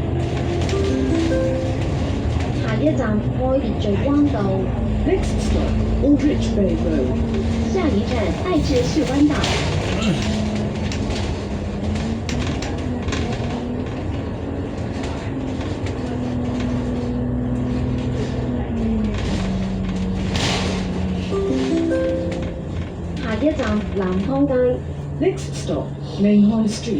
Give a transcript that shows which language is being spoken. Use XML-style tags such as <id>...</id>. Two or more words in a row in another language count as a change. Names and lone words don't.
<yue>下一站愛秩序灣道。</yue> <en>Next stop, Aldrich Bay Road.</en> <yue>下一站爱知旭湾道。下一站南康街。</yue> <en>Next stop, Main High Street.</en>